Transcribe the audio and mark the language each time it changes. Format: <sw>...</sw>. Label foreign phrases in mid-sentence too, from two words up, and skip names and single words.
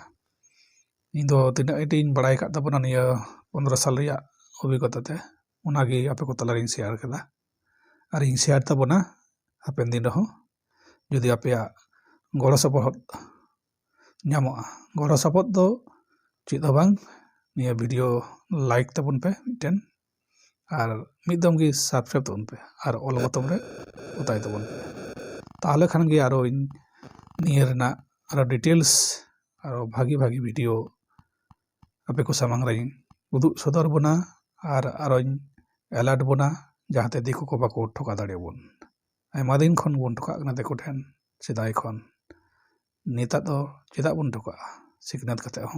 <sat>ᱤᱧ ᱫᱚ ᱛᱤᱱᱟᱹᱜ ᱤᱧ ᱵᱟᱲᱟᱭ ᱠᱟᱫ ᱛᱟᱵᱚᱱᱟ ᱱᱤᱭᱟᱹ 15 ᱥᱟᱞ ᱨᱮᱭᱟᱜ ᱚᱵᱷᱤᱜᱽᱜᱚᱛᱟ তে ᱚᱱᱟᱜᱮ ᱟᱯᱮ ᱠᱚ ᱛᱟᱞᱟᱨᱤᱧ শেয়ার ᱠᱮᱫᱟ ᱟᱨ ᱤᱧ শেয়ার ᱛᱟᱵᱚᱱᱟ ᱦᱟᱯᱮᱱ ᱫᱤᱱ ᱨᱮᱦᱚᱸ ᱡᱩᱫᱤ ᱟᱯᱮᱭᱟᱜ ᱜᱚᱲᱚ ᱥᱚᱯᱚᱦᱚᱫ ᱧᱟᱢᱚᱜᱼᱟ। ᱜᱚᱲᱚ ᱥᱚᱯᱚᱦᱚᱫ ᱫᱚ ᱪᱮᱫ ᱦᱚᱸ ᱵᱟᱝ, ᱱᱤᱭᱟᱹ ᱵᱷᱤᱰᱤᱭᱳ ᱞᱟᱭᱤᱠ ᱛᱟᱵᱚᱱ ᱯᱮ ᱢᱤᱫᱴᱮᱱ, ᱟᱨ ᱢᱤᱫ ᱫᱚᱢ ᱜᱮ ᱥᱟᱵᱥᱠᱨᱟইᱵ ᱛᱟᱵᱚᱱ ᱯᱮ ᱟᱨ ᱚᱞ ᱵᱚᱛᱚᱢ ᱨᱮ ᱚᱛᱟᱭ ᱛᱟᱵᱚᱱ ᱯᱮ। তাহলে খান ᱜᱮ আরো ᱤᱧ ᱱᱤᱭᱟᱹ ᱨᱮᱱᱟᱜ ᱟᱨᱚ ᱰᱤᱴᱮᱞᱥ ᱟᱨᱚ ᱵᱷᱟᱜᱤ ᱵᱷᱟᱜᱤ ᱵᱷᱤᱰᱤᱭᱳ ᱟᱯᱮ ᱠᱚ ᱥᱟᱢᱟᱝ ᱨᱮᱧ ᱩᱫᱩᱜ ᱥᱚᱫᱚᱨ ᱵᱚᱱᱟ ᱟᱨ ᱟᱨᱚᱧ ᱮᱞᱟᱨᱴ ᱵᱚᱱᱟ ᱡᱟᱦᱟᱸᱛᱮ ᱫᱤᱠᱩ ᱠᱚ ᱵᱟᱠᱚ ᱴᱷᱚᱠᱟ ᱫᱟᱲᱮᱭᱟᱵᱚᱱ᱾ ᱟᱭᱢᱟ ᱫᱤᱱ ᱠᱷᱚᱱ ᱵᱚᱱ ᱴᱷᱚᱠᱟᱜ ᱠᱟᱱᱟ ᱫᱤᱠᱩ ᱴᱷᱮᱱ, ᱥᱮᱫᱟᱭ ᱠᱷᱚᱱ᱾ ᱱᱤᱛᱟᱜ ᱫᱚ ᱪᱮᱫᱟᱜ ᱵᱚᱱ ᱴᱷᱚᱠᱟᱜᱼᱟ ᱥᱤᱠᱷᱱᱟᱹᱛ ᱠᱟᱛᱮ ᱦᱚᱸ?</sat>